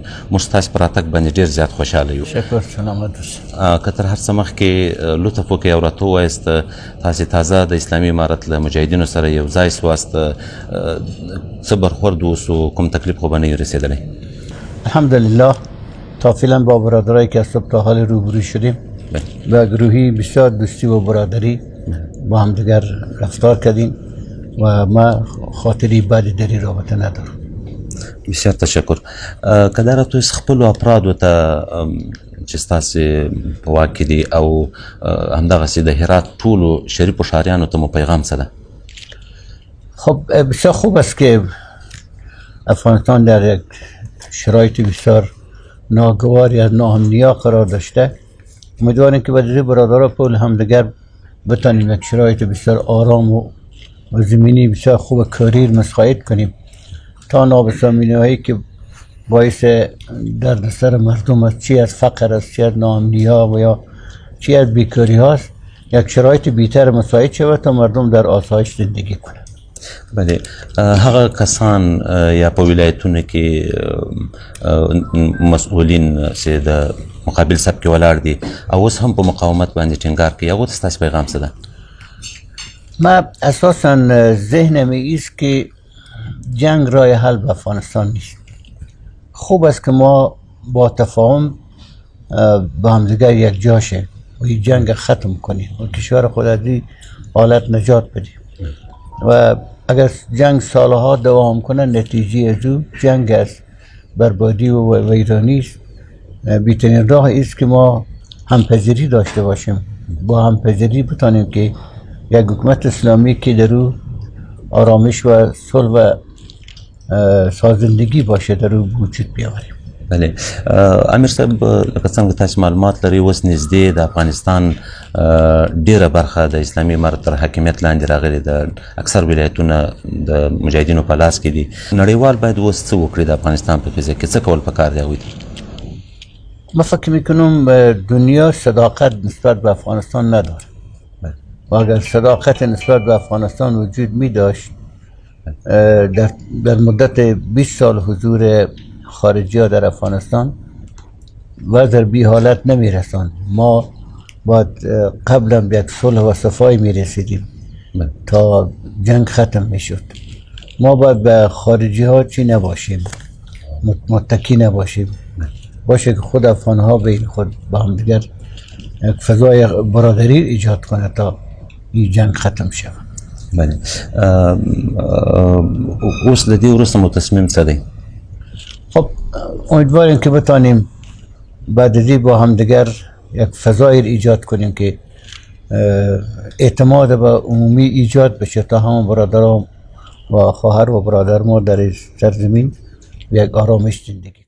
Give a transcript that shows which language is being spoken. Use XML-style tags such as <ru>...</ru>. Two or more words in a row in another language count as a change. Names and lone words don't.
<ps>موږ ستاسې په راتګ باندې ډېر زیات خوشحاله یو. شکر سلامت اوسئ. که تر هر څه مخکې لطف وکړئ او راته ووایاست تاسې تازه د اسلامي امارت له مجاهدینو سره یو ځای سواست، څه برخورد اوسو، کوم تکلیف خو به نه یې رسېدلی؟</ps> <fa>الحمدلله تا فعلا با برادرایی که از صبح تا حال روبرو شدیم و گروهی بسیار دوستی و برادری با هم دیگر رفتار کردیم و ما خاطری بدی در این رابطه ندارم. بسیار تشکر.</fa> <ps>که دا راته خپلو افرادو ته چې ستاسې په واک کې دي او همدغسې د هرات ټولو شریفو ښاریانو ته مو پیغام څه ده؟</ps> <fa>خب بسیار خوب است که افغانستان در یک شرایط بسیار ناگواری از ناامنیا قرار داشته. امیدواریم که بدی برادرها پول همدیگر بتانیم یک شرایط بسیار آرام و زمینی بسیار خوب کاری مساعد کنیم تا نابسامانی هایی که باعث دردسر مردم است، چی از فقر است، چی از ناامنی ها و یا چی از بیکاری هاست، یک شرایط بیتر مساعد شود تا مردم در آسایش زندگی کنند. بله،</fa> <ps>هغه کسان یا په ولایتونو کې مسئولین چې د مقابل صف کې ولاړ دي او اوس هم په مقاومت باندې ټینګار کوي، هغو ته ستاسې پیغام څه ده؟</ps> <fa>ما اساسا ذهنم ایست که جنگ راه حل به افغانستان نیست. خوب است که ما با تفاهم با همدیگر یک جا شیم و این جنگ ختم کنیم و کشور خود از این حالت نجات بدیم و اگر جنگ سالها دوام کنه نتیجه از او جنگ است، بربادی و ویرانی است. بیترین راه است که ما همپذیری داشته باشیم، با همپذیری بتانیم که یک حکومت اسلامی که در او آرامش و صلح و سازندگی باشه در او وجود بیاوریم. بله،</fa> <ps>امیر صاحب لکه څنګه تاسو معلومات لرئ اوس نږدې د افغانستان ډیره برخه د اسلامي امارت تر حاکمیت لاندې راغلې ده، اکثر ولایتونه د مجاهدینو په لاس کې دي. نړیوال باید اوس څه وکړي د افغانستان په فضا کې، څه کول پکار دی هغوی ته؟</ps> <fa>ما فکر میکنم دنیا صداقت نسبت به افغانستان نداره و اگر صداقت نسبت به افغانستان وجود می داشت در مدت 20 سال حضور خارجی ها در افغانستان وضع بی حالت نمی رساند. ما باید قبلا به یک صلح و صفایی می رسیدیم تا جنگ ختم می شد. ما باید به خارجی ها چی نباشیم، متکی نباشیم، باشه که خود افغان ها بین خود با هم دیگر یک فضای برادری ایجاد کنه تا این جنگ ختم شود. بله،</fa> <ps>اوس د دې وروسته مو تصمیم څه دی؟</ps> <fa>خب امیدواریم که بتانیم بعد از این با هم دیگر یک فضای ایجاد کنیم که اعتماد به عمومی ایجاد بشه تا همه برادران و خواهر و برادر ما در سرزمین یک آرامش زندگی</fa>